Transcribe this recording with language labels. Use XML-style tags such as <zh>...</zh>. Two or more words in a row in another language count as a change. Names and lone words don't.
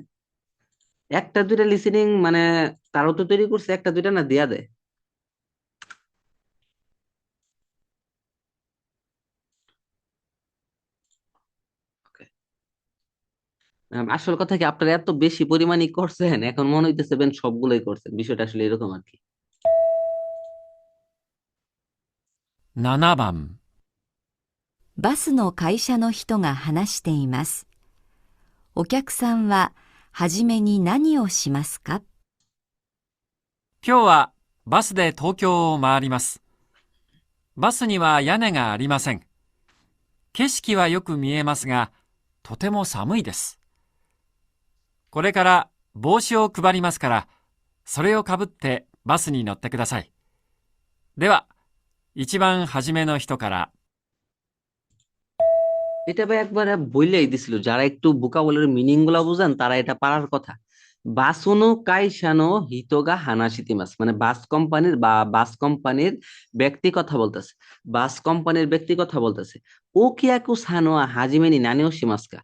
<bn>একটা দুইটা লিসেনিং মানে তারাও তো তৈরি করছে, একটা দুইটা না দেয়া দেয়। Okay. আসল কথা কি, আপনারা এত বেশি পরিমাণই করছেন, এখন মনে হইতেছে বেন সবগুলোই করছেন। বিষয়টা আসলে এরকম আর কি।</bn> <ja>7番、バスの会社の人が話しています。お客さんははじめに何をしますか？今日はバスで東京を回ります。バスには屋根がありません。景色はよく見えますが、とても寒いです。これから帽子を配りますから、それをかぶってバスに乗ってください。では、一番初めの人から。</ja> <bn>এটা ভাই একবার বইলেই দিছিল, যারা একটু</bn> <en>vocabulary meaning</en> <bn>গুলা বুঝেন তারা এটা পারার কথা।</bn> <ja>バスの 会社の 人が 話しています</ja> <bn>মানে বাস কোম্পানির ব্যক্তি কথা বলতেছে। বাস কোম্পানির ব্যক্তি কথা বলতেছে।</bn> <ja>お 客 さんは はじめに 何を しますか.</ja>